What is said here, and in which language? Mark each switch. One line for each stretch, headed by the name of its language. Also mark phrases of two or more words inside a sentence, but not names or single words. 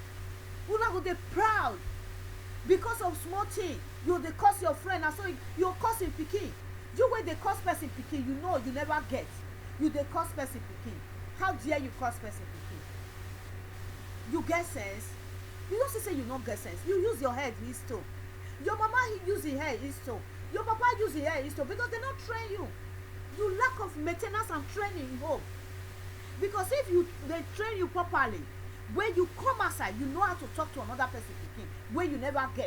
Nigerian Pidgin: Una go dey proud because of small thing. You dey curse your friend, and so you curse him pikin. You wey dey curse person pikin, you know you never get. You dey curse person pikin. How dare you curse person pikin? You get sense? You don't say you no get sense. You use your head his toe. Your mama use his head his toe. Your papa use his head his toe because they don't train you. You lack of maintenance and training in home. Because if they train you properly, when you come outside, you know how to talk to another person pikin when you never get.